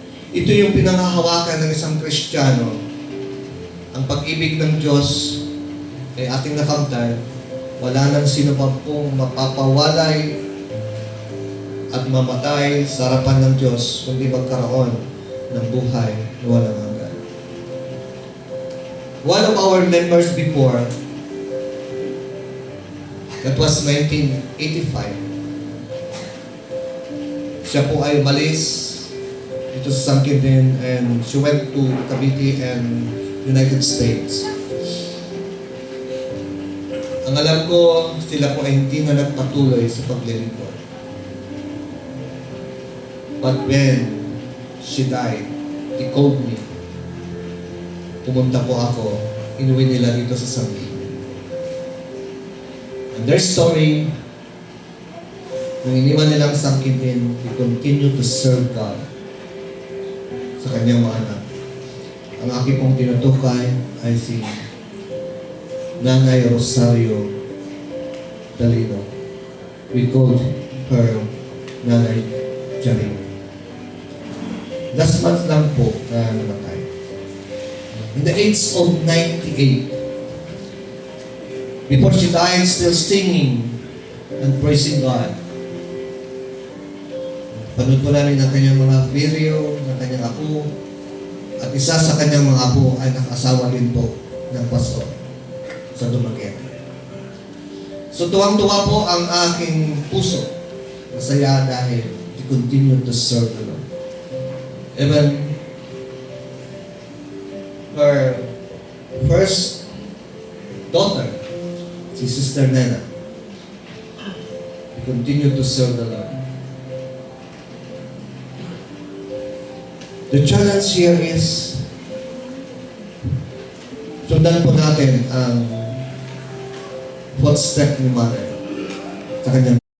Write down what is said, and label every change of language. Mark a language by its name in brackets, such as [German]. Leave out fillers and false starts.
[Filipino] Ito yung pinanghahawakan ng isang Kristiyano. Ang pag-ibig ng Diyos ay ating nakamtan. Wala nang sino pa pong mapapawalay at mamatay sa harapan ng Diyos kundi magkaroon ng buhay na walang hanggan. [English] One of our members before, that was 1985. [Filipino] Siya po ay umalis dito sa San Quintin [English] and she went to Cavite and United States. [Filipino] Ang alam ko, sila po ay hindi na nagpatuloy sa paglilingkod. [English] But when she died, he called me. [Filipino] Pumunta po ako, inuwi nila dito sa San Quintin. [English] And their story, [Filipino] nung iniwan nilang San Quintin, [English] he continued to serve God [Filipino] sa kanyang mga anak. Ang aking pong tinutukay ay si Nanay Rosario Dalino. [English] We called her Nanay Jaring. Last month [Filipino] lang po na namatay. [English] In the age of 98, before she died, still singing and praising God. [Filipino] Panood po namin ang kanyang mga video, ng kanyang apo, at isa sa kanyang mga apo ay nakasawa din po ng pastor sa Dumaguete. So tuwang-tuwa po ang aking puso masaya dahil [English] you continue to serve the Lord. Even her first daughter, si Sister Nena, you continue to serve the Lord. The challenge here is [Filipino] sundan po natin ang footstep ni Mother sa kanyang